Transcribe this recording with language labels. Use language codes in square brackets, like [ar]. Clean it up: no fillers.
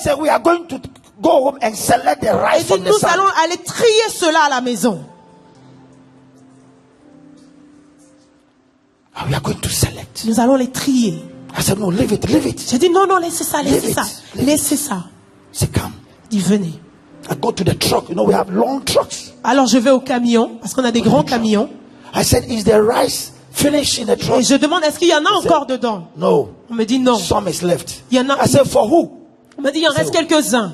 [en] He said, we are going to go home and select the rice from the sand. [fr] Nous allons aller trier cela à la maison. [en] We are going to select. [fr] Nous allons les trier. [en] I said, no, leave it, leave it. [fr] J'ai dit, non, laissez ça, laissez ça. [en] Say, come. [fr] Dis, venez. [en] I go to the truck. You know, we have long trucks. [fr] Alors je vais au camion, parce qu'on a des grands camions. [en] I said, is the rice finished in the truck? [fr] Et je demande, est-ce qu'il y en a encore dedans? [en] No. [fr] On me dit non. [en] Some is left. [fr] Il y en a. [en] I said, for who? [fr] On me dit, il en reste quelques-uns.